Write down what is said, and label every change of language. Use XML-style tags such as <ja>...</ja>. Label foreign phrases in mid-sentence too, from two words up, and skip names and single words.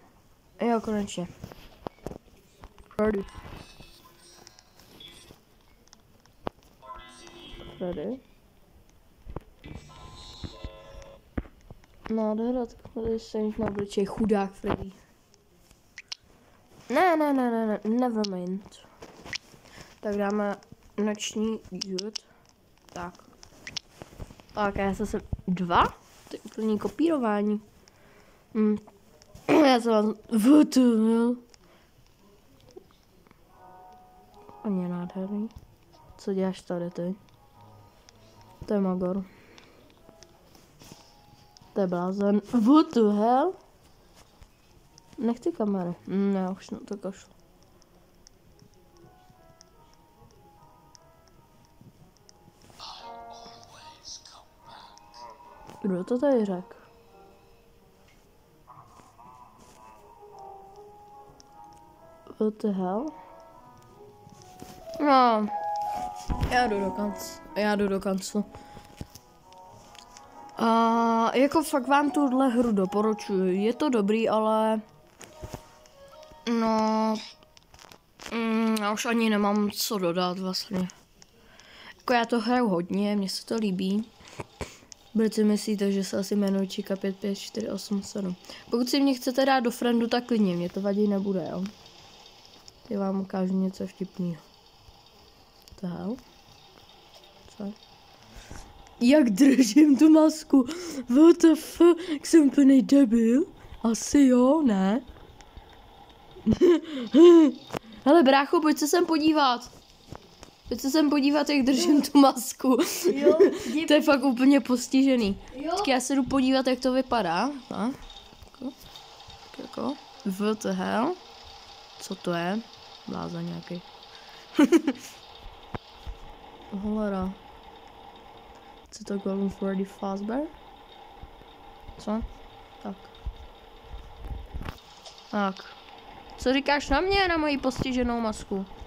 <cs>Jo, konečně. Freddy. Nádhera, takhle se jich na obličej, chudák Freddy. Ne,</cs> <en>never mind.</en> <cs>Tak dáme noční jud. Tak. Tak, já jsem 2? To je úplný kopírování. Já jsem vás... On je nádherný. Co děláš tady ty? To je magor. To je blázen.</cs> <en>What the hell?</en> <cs>Nechci kamery. Ne, už na to kašlu. Kdo to tady řekl?</cs> <en>What the hell?</en> <cs>No, já jdu do kanclu. A jako fakt vám tuhle hru doporučuji. Je to dobrý, ale... No... já už ani nemám co dodat vlastně. Jako já to hraju hodně, mně se to líbí. Proč si myslíte, že se asi jmenuji Chica 55487. Pokud si mě chcete dát do friendu, tak klidně, mě to vadit nebude, jo. Já vám ukážu něco vtipného. Tak. Co? Jak držím tu masku?</cs> <en>What the fuck?</en> <cs>Jsem úplnej debil? Asi jo, ne? Hele brácho, pojď se sem podívat. Pojď se sem podívat, jak držím tu masku. Jo, to je fakt úplně postižený. Tak já se jdu podívat, jak to vypadá. Tak. Jako.</cs> <en>What the hell?</en> <cs>Co to je? Bláza nějaký. Holera. Co to Golden Freddy Fazbear? Co? Tak. Tak. Co říkáš na mě, na moji postiženou masku?</cs>